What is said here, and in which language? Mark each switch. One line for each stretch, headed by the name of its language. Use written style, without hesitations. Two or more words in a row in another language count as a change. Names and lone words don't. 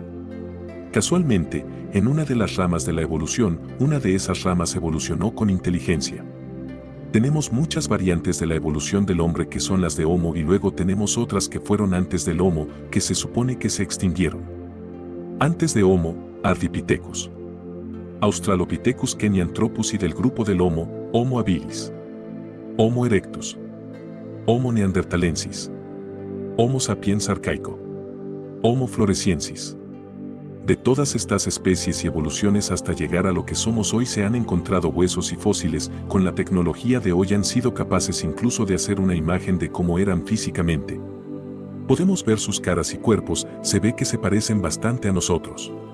Spanish: Casualmente, en una de las ramas de la evolución, una de esas ramas evolucionó con inteligencia. Tenemos muchas variantes de la evolución del hombre que son las de Homo y luego tenemos otras que fueron antes del Homo, que se supone que se extinguieron. Antes de Homo, Ardipithecus, Australopithecus Kenyanthropus y del grupo del Homo, Homo habilis, Homo erectus, Homo neanderthalensis, Homo sapiens arcaico, Homo floresiensis. De todas estas especies y evoluciones hasta llegar a lo que somos hoy se han encontrado huesos y fósiles. Con la tecnología de hoy han sido capaces incluso de hacer una imagen de cómo eran físicamente. Podemos ver sus caras y cuerpos, se ve que se parecen bastante a nosotros.